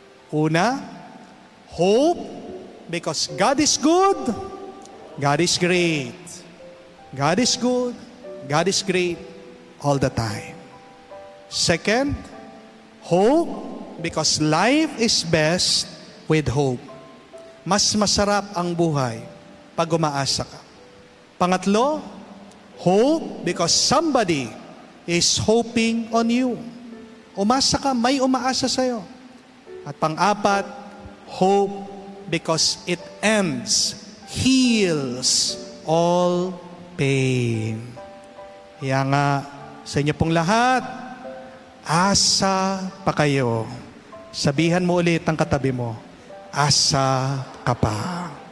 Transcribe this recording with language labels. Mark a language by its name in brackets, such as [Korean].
[English] Una, hope, because God is good, God is great. God is good, God is great all the time. Second, hope, because life is best with hope. [Filipino] Mas masarap ang buhay pag umaasa ka. [English] Pangatlo, hope, because somebody is hoping on you. [Filipino] Umasa ka, may umaasa sa'yo. At pang-apat, [English] hope, because it ends, heals all pain. [Filipino] Kaya nga, sa inyo pong lahat, asa pa kayo. Sabihan mo ulit ang katabi mo, asa ka pa.